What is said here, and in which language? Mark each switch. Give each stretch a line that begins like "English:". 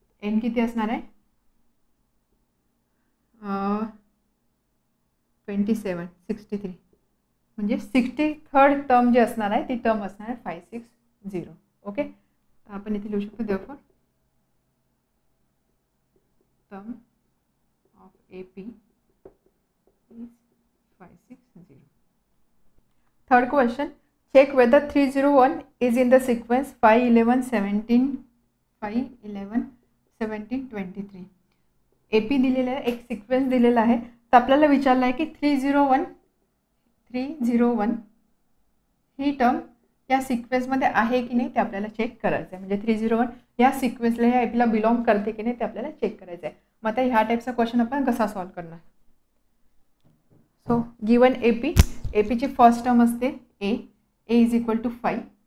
Marathi: N किती असणार आहे 2763 म्हणजे 63rd टर्म जे असणार आहे ती टर्म असणार आहे 560. ओके, तर आपण इथे लिहू शकतो
English: Therefore term of AP is 560. Third question, check whether 301 is in the sequence 5, 11, 17, 5, 11, 17, 23.
Marathi: AP दिलेला आहे, एक सिक्वेन्स दिलेला आहे. तर आपल्याला विचारलं आहे की 301 ही टर्म या सिक्वेन्समध्ये आहे की नाही ते आपल्याला चेक करायचं आहे. म्हणजे 301 या सिक्वेन्सला या एपीला बिलॉंग करते की नाही ते आपल्याला चेक करायचं आहे. मग आता ह्या टाईपचा क्वेश्चन आपण कसा सॉल्व्ह करणार. सो गिवन एपीची फर्स्ट टर्म असते ए इज इक्वल टू 5.